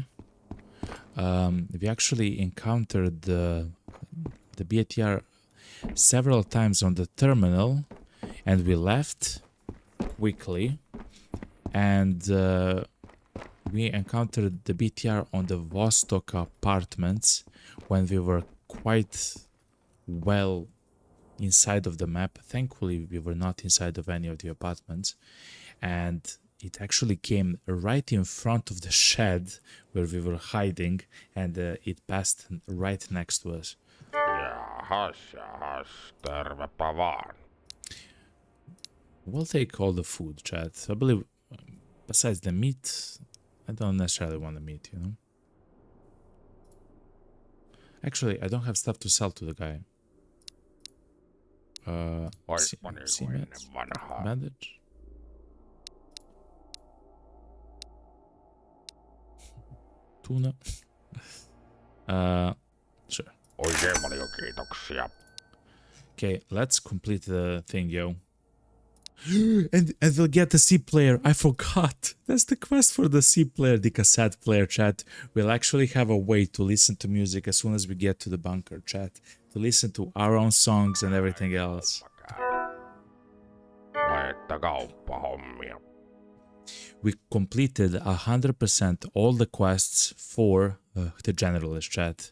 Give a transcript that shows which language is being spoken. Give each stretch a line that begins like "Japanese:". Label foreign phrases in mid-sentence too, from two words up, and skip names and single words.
English: We actually encountered the BTR several times on the terminal, and we left quickly, and we encountered the BTR on the Vostok apartments when we were quite well inside of the map. Thankfully, we were not inside of any of the apartments, and it actually came right in front of the shed where we were hiding, and it passed right next to us.
Finnish: Jahas, tervepä vaan.
English: We'll take all the food, chat. I believe, besides the meat, I don't necessarily want the meat, you know? Actually, I don't have stuff to sell to the guy. Bandage? Tuna? Sure.
Finnish: Oikein paljon kiitoksia.
English: Okay, let's complete the thing, yo. and we'll get the C player. I forgot. That's the quest for the C player, the cassette player, chat. We'll actually have a way to listen to music as soon as we get to the bunker, chat. To listen to our own songs and everything else. We completed 100% all the quests for the generalist, chat.